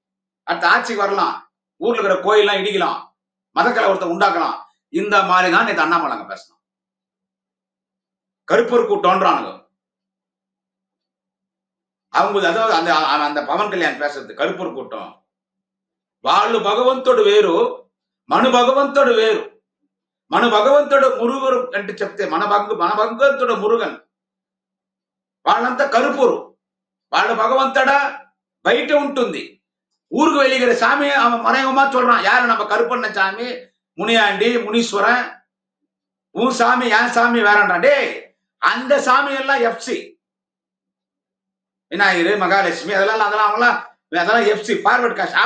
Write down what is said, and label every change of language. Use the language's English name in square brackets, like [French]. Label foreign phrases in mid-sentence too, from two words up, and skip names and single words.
[Tamil] அடுத்த ஆட்சிக்கு வரலாம், ஊர்ல இருக்கிற கோயில்லாம் இடிக்கலாம், மத கலவரத்தை உண்டாக்கலாம். இந்த மாதிரி தான் நேற்று அண்ணாமலைங்க பேசணும். கருப்பூர் கூட்டம்ன்றானுங்க அவங்க. அதாவது அந்த அந்த பவன் கல்யாண் பேசுறது கருப்பூர் கூட்டம். [Telugu] వాళ్ళు భగవంతుడు వేరు, మన భగవంతుడు వేరు. మన భగవంతుడు మురుగురు అంటే చెప్తే మన భగవంతుడు మురుగన్, వాళ్ళంతా కరుపురు. వాళ్ళ భగవంతుడ బయట ఉంటుంది. [Tamil] ஊருக்கு வெளியிற சாமி அவன் மறைமுகமா சொல்றான். யாரு? நம்ம கருப்பண்ண சாமி, முனியாண்டி, முனீஸ்வரன். உன் சாமி என் சாமி வேறண்டா. டே, அந்த சாமி எல்லாம் எஃப்சி, விநாயகர், மகாலட்சுமி, அதெல்லாம் எஃப்சி, [English] forward caste.